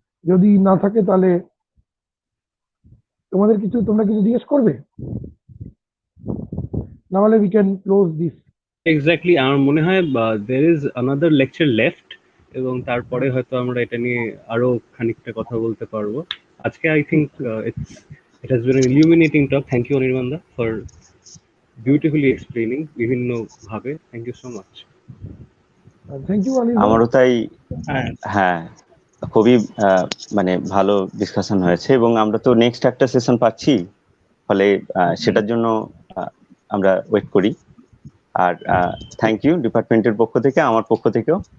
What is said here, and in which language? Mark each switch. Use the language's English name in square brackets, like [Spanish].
[Bangla] যদি না থাকে তাহলে তোমরা কিছু জিজ্ঞেস করবে, না হলে [English] We can close this. [Bangla] Exactly, আমার মনে হয় [English] there is another lecture left, [Bangla] এবং তারপরে হয়তো আমরা এটা নিয়ে আরো খানিকটা কথা বলতে পারবো। [English] আজকে I think it has been an illuminating talk. Thank you Anirban da for beautifully explaining [Bangla] বিভিন্ন ভাবে. [English] Thank you so much. Thank you Anirban. [Bangla] আমারও তাই, হ্যাঁ খুবই মানে ভালো ডিসকাশন হয়েছে, এবং আমরা তো নেক্সট একটা সেশন পাচ্ছি, ফলে সেটার জন্য আমরা ওয়েট করি। আর থ্যাংক ইউ ডিপার্টমেন্টের পক্ষ থেকে, আমার পক্ষ থেকেও